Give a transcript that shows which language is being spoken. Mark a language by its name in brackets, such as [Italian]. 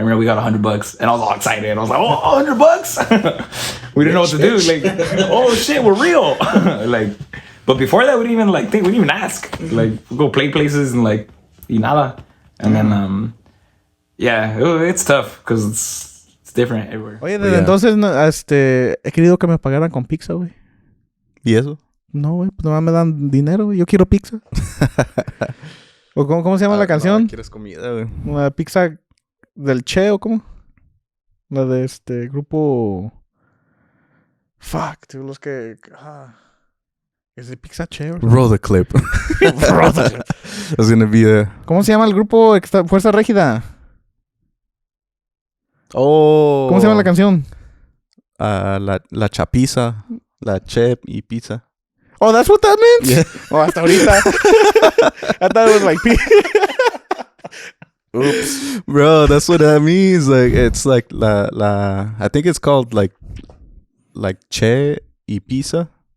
[English] I remember we got $100 and I was all excited. I was like, oh, $100. We didn't know what to do, like, oh shit, we're real. Like, but before that we didn't even like think, we didn't even ask, like we'd go play places and like [Spanish] y nada, [English] and then it's tough because it's different everywhere. [Spanish] Oye, desde entonces he querido que me pagaran con pizza, güey. ¿Y eso? No, güey, pues nomás me dan dinero, güey. Yo quiero pizza. ¿O cómo se llama la canción? ¿Quieres comida, güey? La pizza del Che, ¿o cómo? La de grupo... Fuck, tú, los que... ¿Es de Pizza Che? ¿O [English] Roll the clip. That's gonna be a... [Spanish] ¿Cómo se llama el grupo Fuerza Régida? [English] Oh. [Spanish] ¿Cómo se llama la canción? La chapiza, la chep y pizza. [English] Oh, that's what that meant? Yeah. Oh, [Spanish] hasta ahorita. [English] I thought it was like... Oops. Bro, that's what that means. Like, it's like la I think it's called like che y pizza.